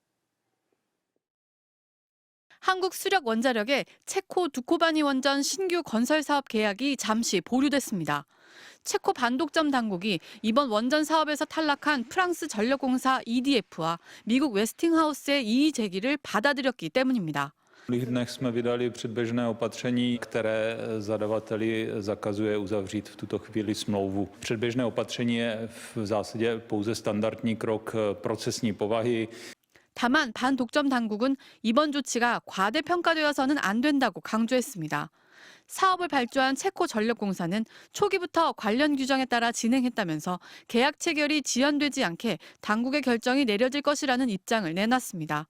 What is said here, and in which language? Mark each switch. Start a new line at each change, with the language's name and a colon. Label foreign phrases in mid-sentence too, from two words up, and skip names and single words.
Korean: 한국 수력 원자력의 체코 두코바니 원전 신규 건설 사업 계약이 잠시 보류됐습니다. 체코 반독점 당국이 이번 원전 사업에서 탈락한 프랑스 전력공사 EDF와 미국 웨스팅하우스의 이의 제기를 받아들였기 때문입니다.
Czech: V dnech jsme vydali předběžné opatření, které zadavateli zakazuje uzavřít v tuto chvíli smlouvu. Předběžné opatření je v zásadě pouze standardní krok procesní povahy.
Korean: 다만 반독점 당국은 이번 조치가 과대평가되어서는 안 된다고 강조했습니다. 사업을 발주한 체코 전력공사는 초기부터 관련 규정에 따라 진행했다면서 계약 체결이 지연되지 않게 당국의 결정이 내려질 것이라는 입장을 내놨습니다.